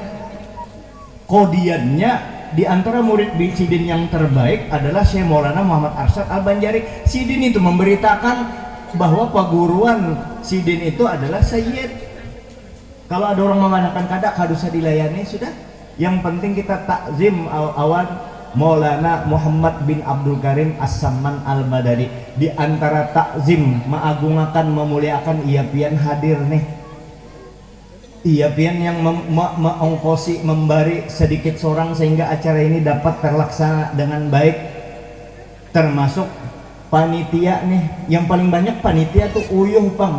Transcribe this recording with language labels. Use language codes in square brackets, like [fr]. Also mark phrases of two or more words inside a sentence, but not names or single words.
[id] Kodiannya di antara murid sidin yang terbaik adalah Syekh Maulana Muhammad Arsyad Al-Banjari. Sidin itu memberitakan bahwa paguruan sidin itu adalah Sayyid. Kalau ada orang memandangkan kada usah dilayani, sudah. Yang penting kita takzim awan Maulana Muhammad bin Abdul Karim As-Saman Al-Madani. Di antara takzim, mengagungakan, memuliakan, ia pian hadir nih. Ia pian yang mengongkosi, memberi sedikit seorang sehingga acara ini dapat terlaksana dengan baik. Termasuk panitia nih, yang paling banyak panitia tuh [bjn] uyuh Pang.